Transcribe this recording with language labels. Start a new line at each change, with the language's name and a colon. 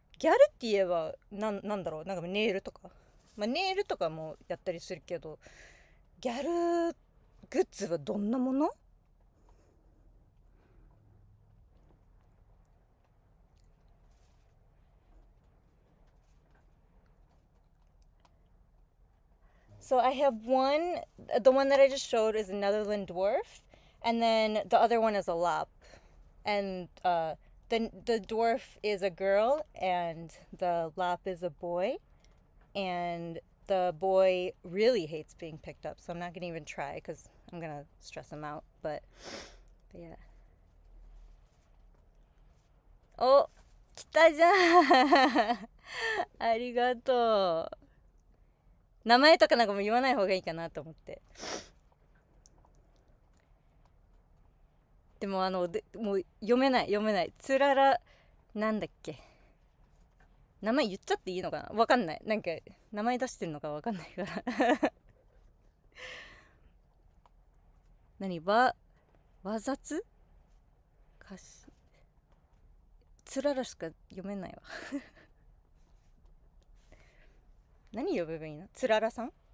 Japanese: ギャルって言えばなんだろう、なんかネイルとか、まあネイルとかもやったりするけど、ギャルグッズはどんなもの？
English: So I have one, the one that I just showed is a Netherland dwarf, and then the other one is a lop. And the dwarf is a girl, and the lop is a boy. And the boy really hates being picked up, so I'm not going to even try because I'm going to stress him out. But yeah.
Japanese: お、来たじゃんありがとう。名前とかなんかも言わない方がいいかなと思って。でももう読めないつららなんだっけ、名前言っちゃっていいのかな、わかんない、なんか名前出してるのかわかんないからわざつかしつららしか読めないわ何呼べばいいの、つららさん。